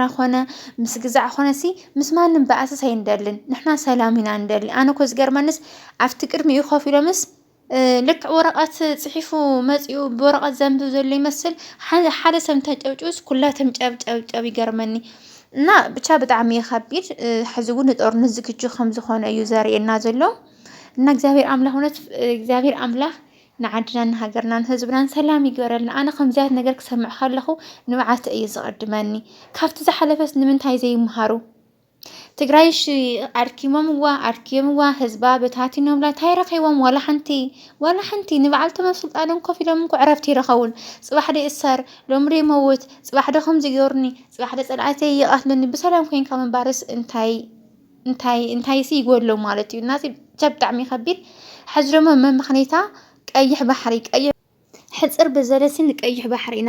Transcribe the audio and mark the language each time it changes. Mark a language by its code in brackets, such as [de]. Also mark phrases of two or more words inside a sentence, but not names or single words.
[ti] ኮነ ምስ ግዛዕ ኮነሲ ምስ ማንም በኣሰስ ኣይንደልን፣ ንሕና ሰላም ኢና እንደሊ። ኣነ ኮ ዝገርመንስ ኣብቲ ቅድሚኡ ኮፍ ኢሎምስ ልክዕ ወረቐት ፅሒፉ መፂኡ ብወረቐት ዘንብብ ዘሎ ይመስል ሓደ ሰብ እንተጨብጭብስ ኩላቶም ጨብጨብ ይገርመኒ። እና ብቻ ብጣዕሚ የከቢድ። ሕዚ እውን ንጦርነት ዝግጁ ከም ዝኾነ እዩ ዘርእየና ዘሎ። እና እግዚአብሔር አምላክ እውነት እግዚአብሔር አምላክ ንዓድና ንሃገርና ንህዝብናን ሰላም ይግበረልና። ኣነ ከምዚያት ነገር ክሰምዕ ከለኹ ንባዓት እዩ ዝቐድመኒ። ካብቲ ዝሓለፈስ ንምንታይ ዘይምሃሩ ትግራይሽ ኣርኪሞምዋ ህዝባ በታቲኖምላ እንታይ ረኺቦም? ዋላ ሓንቲ ንበዓልቶም ኣብ ስልጣኖም ኮፍ ኢሎም እንኳ ዕረፍቲ ይረኸቡን። ፅባሕ ደ እሰር ሎሚ ደ መውት ፅባሕ ደ ከምዚ ገይሩኒ ፅባሕ ደ ፀላእተይ ይቐትሉኒ ብሰላም ኮይንካ ምንባርስ እንታይ ሲ ይጎሎ ማለት እዩ። እናዚ ብጣዕሚ ከቢድ። ሕዚ ደሞ መምክኔታ ቀይሕ ባሕሪ ሕፅር በዘለሲ ንቀይሕ ባሕሪ ኢና